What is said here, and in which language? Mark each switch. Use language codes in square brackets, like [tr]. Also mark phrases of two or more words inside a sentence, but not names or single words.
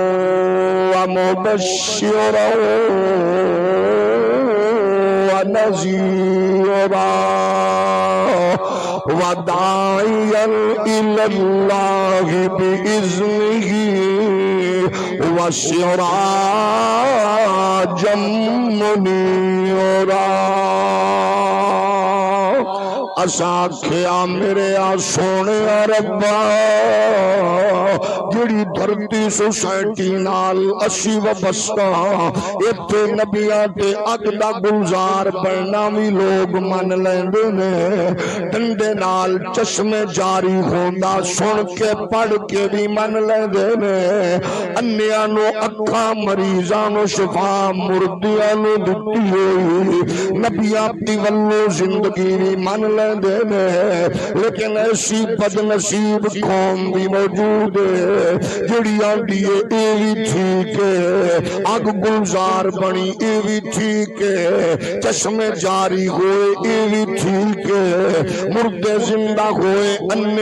[ar] ومبشرا ونذیرا وداعیا الی اللہ بإذنہ وسراجا منیرا. [pa] اساں کھیا میرے سونے ربا جڑی دھرتی سوسائٹی نال اسی وابستہ ایتھے نبیاں تے اگ دا گلزار بننا وی لوگ من لیندے نے ڈنڈے نال چشمے جاری ہوندا سن کے پڑھ کے بھی من لیندے نے انیاں نو اکھاں مریضاں نو شفا مردیاں نو دتی ہوئی نبیاں دی ولو زندگی بھی من لیندے نے لیکن ایسی بد نصیب قوم بھی موجود ہے جڑی آندی ہے اے بھی ٹھیک ہے اگ گلزار بنی اے بھی ٹھیک ہے چشمے جاری ہوئے اے بھی ٹھیک ہے مردے زندہ ہوئے انے